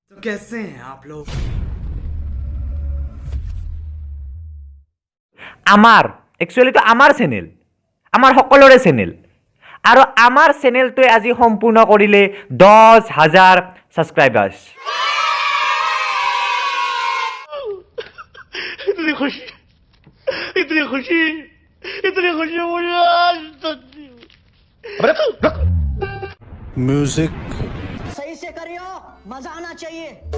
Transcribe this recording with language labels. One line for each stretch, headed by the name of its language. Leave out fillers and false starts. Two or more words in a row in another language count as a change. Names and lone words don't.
Hindi: तो कैसे हैं आप लोग?
Assamese: আমার একচুৱেলিটো আমাৰ চেনেল, আমাৰ সকলোৰে চেনেল আৰু আমাৰ চেনেলটোৱে আজি সম্পূৰ্ণ কৰিলে 10,000 ছাবস্ক্ৰাইবাৰ্ছ।
Hindi: इतनी खुशी इतनी खुशी इतनी खुशी मुझे आज तक नहीं हुई। म्यूजिक सही से करियो, मजा आना चाहिए।